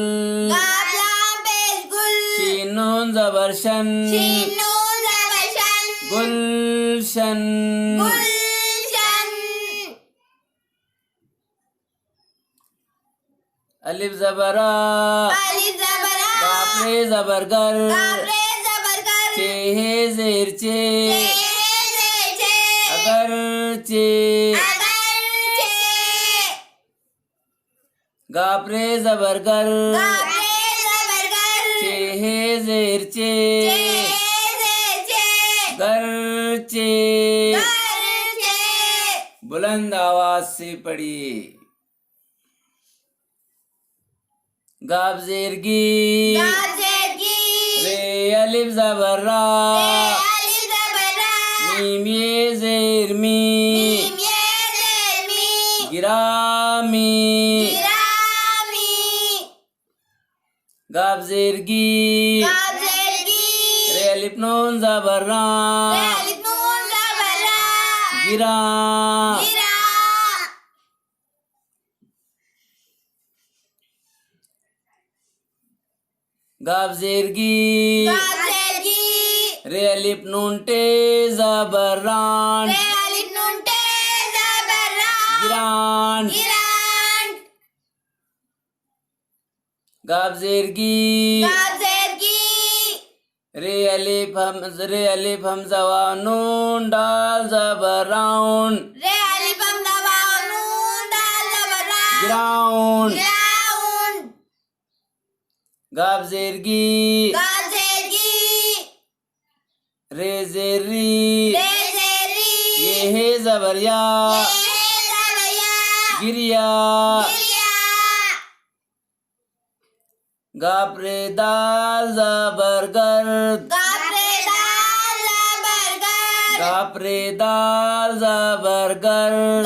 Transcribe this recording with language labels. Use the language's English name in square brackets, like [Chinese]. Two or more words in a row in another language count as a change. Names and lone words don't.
[Hindi] गाफ लाम पेश गुल, शीन नून जबर शन, शीन नून जबर शन, गुलशन, गुलशन। अलिफ जबर आ, अलिफ जबर आ, गाफ रे जबर गर, गाफ रे जबर गर, चे हे जेर चे, चे जेर चे, अगर चे, अगर चे, गाफ रे जबर गर, गाफ रे जबर गर, चे हे जेर चे, चे जेर चे, गर चे। गर चे। बुलंद आवाज से पढ़िए। गाफ जेर गी, गाफ जेर गी, रे अलिफ जबर रा, रे अलिफ जबर रा, मीम ये जेर मी, मीम ये जेर मी, गिरामी, गिरामी। गाफ जेर गी, गाफ जेर गी, रे अलिफ नून जबर रा, रे अलिफ नून जबर रा, गिरा, गिरा। गाफ जेर गी, गाफ जेर गी, रे अलिफ नून टे जबर रान, रे अलिफ नून टे जबर रा, गिरान, गिरान। गाफ जेर गी, गाफ जेर गी, रे अलिफ हमजा वाव नून दाल ज़बर राउंड रे अलिफ हमजा वाव नून दाल ज़बर रा ग्राउंड ग्राउंड गाफ ज़ेर गी गाफ ज़ेर गी रे ज़ेर री रे ज़ेर री ये है ज़बर या ये है ज़बर या गिरिया गिरिया गाफ रे दाल ज़बर गर्द गाफ रे दाल ज़बर गर्द गाफ रे दाल ज़बर गर्द